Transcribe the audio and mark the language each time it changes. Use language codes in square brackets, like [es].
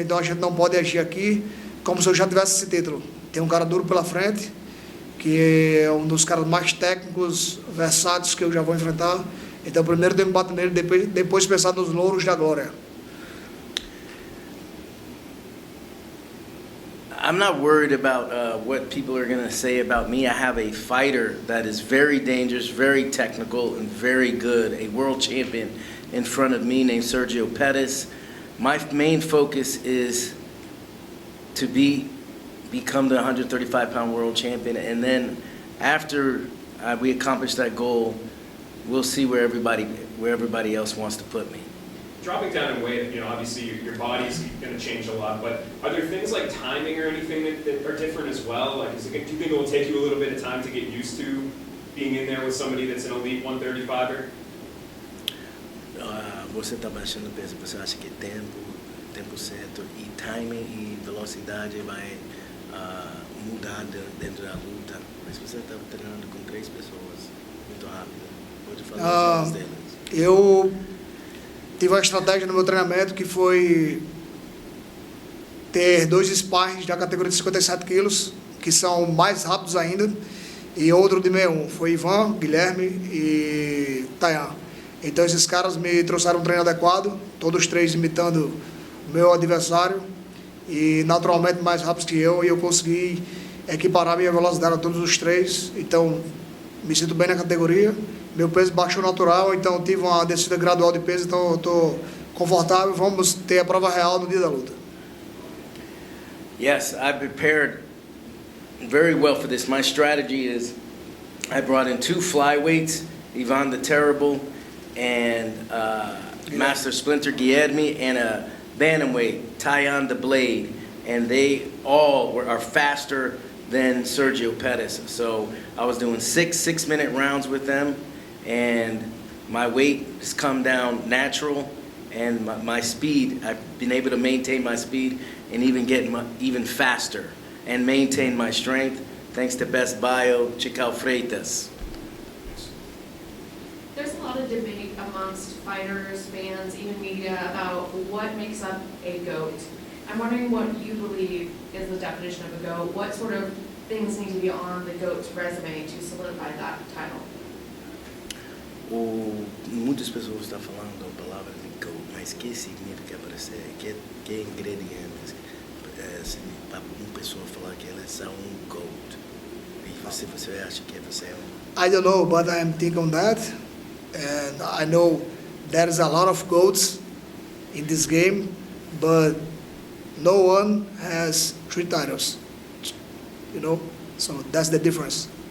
[pt] Então a gente não pode agir aqui como se eu já tivesse esse título. Tem um cara duro pela frente, que é um dos caras mais técnicos, versáteis que eu já vou enfrentar. Então primeiro tenho que bater nele, depois pensar nos louros da glória. [en] I'm not worried about what people are going to say about me. I have a fighter that is very dangerous, very technical, and very good, a world champion in front of me named Sergio Pettis. my main focus is to become the 135-pound world champion, and then after we accomplish that goal, we'll see where everybody else wants to put me. Dropping down in weight, obviously your body's going to change a lot, but are there things like timing or anything that are different as well? Like, do you think it will take you a little bit of time to get used to being in there with somebody that's an elite 135er? [pt] Você está baixando peso, você acha que tempo certo e timing e velocidade vai mudar dentro da luta? Mas você está treinando com 3 pessoas muito rápido. Pode falar os deles. Eu tive uma estratégia no meu treinamento que foi ter 2 sparrings da categoria de 57 quilos, que são mais rápidos ainda, e outro de 61. Foi Ivan, Guilherme e Tayan. Então esses caras me trouxeram um treino adequado, todos 3 imitando o meu adversário e naturalmente mais rápidos que eu, e eu consegui equiparar minha velocidade a todos os 3. Então me sinto bem na categoria, meu peso baixou natural, então tive uma descida gradual de peso, então eu estou confortável. Vamos ter a prova real no dia da luta. [en] Yes, I prepared very well for this. My strategy is I brought in 2 flyweights, Ivan the Terrible and Master Splinter Guilherme, and a bantamweight, Tayan the Blade, and they all are faster than Sergio Pettis. So I was doing 6-minute rounds with them, and my weight has come down natural, and my speed, I've been able to maintain my speed and even get even faster and maintain my strength thanks to Best Bio, Chical Freitas. There's a lot of debate amongst fighters, fans, even media about what makes up a GOAT. I'm wondering what you believe is the definition of a GOAT. What sort of things need to be on the GOAT's resume to solidify that title? [pt] Muitas pessoas estão falando a palavra de GOAT, mas que significa para você? Que ingredientes para uma pessoa falar que ela é GOAT? E você acha que você é [en] I don't know, but I'm thinking on that, and I know there's a lot of GOATs in this game, but no one has 3 titles, so that's the difference.